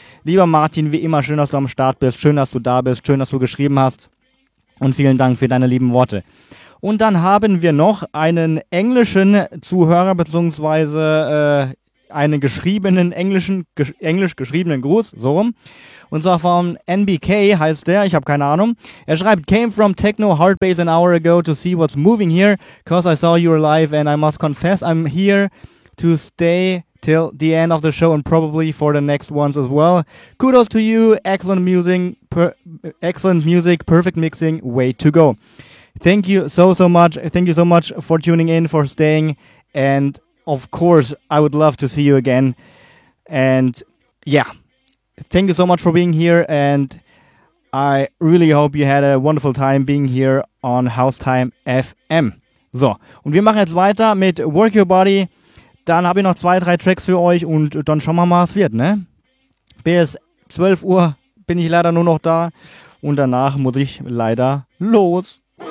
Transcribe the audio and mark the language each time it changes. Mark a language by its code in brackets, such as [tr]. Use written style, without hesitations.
[de] Lieber Martin, wie immer, schön, dass du am Start bist. Schön, dass du da bist. Schön, dass du geschrieben hast. Und vielen Dank für deine lieben Worte. Und dann haben wir noch einen englischen Zuhörer, beziehungsweise einen geschriebenen englischen, englisch geschriebenen Gruß, so rum. Und zwar von NBK heißt der, ich habe keine Ahnung. Er schreibt, [en] came from Techno Hardbase an hour ago to see what's moving here, cause I saw you're live and I must confess I'm here to stay till the end of the show and probably for the next ones as well. Kudos to you, excellent music, perfect mixing, way to go. Thank you so much. Thank you so much for tuning in, for staying. And of course, I would love to see you again. And yeah, thank you so much for being here. And I really hope you had a wonderful time being here on Housetime FM. [de] So, und wir machen jetzt weiter mit Work Your Body. Dann habe ich noch zwei, drei Tracks für euch und dann schauen wir mal, was wird, ne? Bis 12 Uhr bin ich leider nur noch da und danach muss ich leider los.